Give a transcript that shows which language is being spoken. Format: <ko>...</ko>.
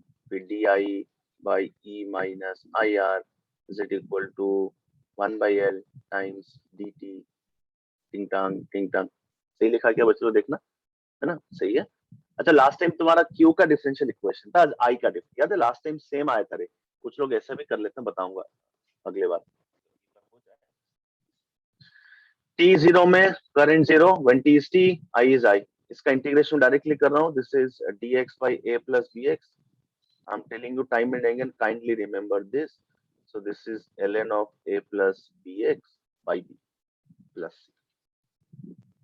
<en>फिर D I by E minus I R is equal to 1 by L times D T.</en> <hi>टिंग टांग सही लिखा क्या बच्चों? देखना है ना, सही है। अच्छा लास्ट टाइम तुम्हारा क्यू का डिफरेंशियल इक्वेशन था, आज आई का डिफरेंशियल, याद है लास्ट टाइम सेम आया था रे। कुछ लोग ऐसा भी कर लेते हैं, बताऊंगा अगले बार।</hi> <en>t0 में current 0 when t is t, i is i।</en> <hi>इसका इंटीग्रेशन डायरेक्टली कर रहा हूँ,</hi> <en>This is dx by a plus bx। I am telling you time and again, kindly remember this. So this is ln of a plus bx by b plus c।</en>